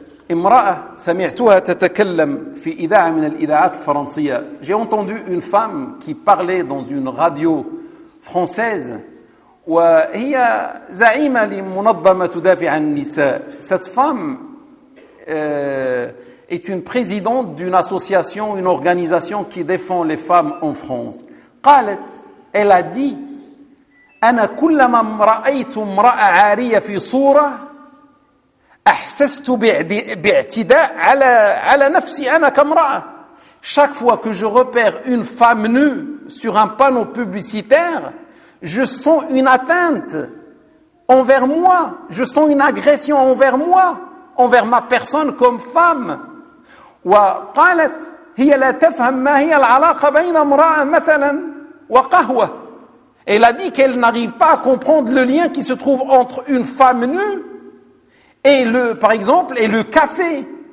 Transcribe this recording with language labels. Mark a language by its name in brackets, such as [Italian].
[Arabic] امرأة سمعتها تتكلم في إذاعة من الإذاعات الفرنسية. [French] J'ai entendu une femme qui parlait dans une radio française. [Arabic] وهي زعيمة لمنظمة تدافع عن النساء. [French] Cette femme est une présidente d'une association, une organisation qui défend les femmes en France. [Arabic] قالت, [French] elle a dit, [Arabic] أنا كلما رأيت امرأة عارية في صورة احسست باعتداء على نفسي انا كامراه. [French] Chaque fois que je repère une femme nue sur un panneau publicitaire, je sens une atteinte envers moi, je sens une agression envers moi, envers ma personne comme femme. [Arabic] وقالت هي لا تفهم ما هي العلاقه بين امراه مثلا وقهوه. [French] Elle a dit qu'elle n'arrive pas à comprendre le lien qui se trouve entre une femme nue et le, par exemple, et le café.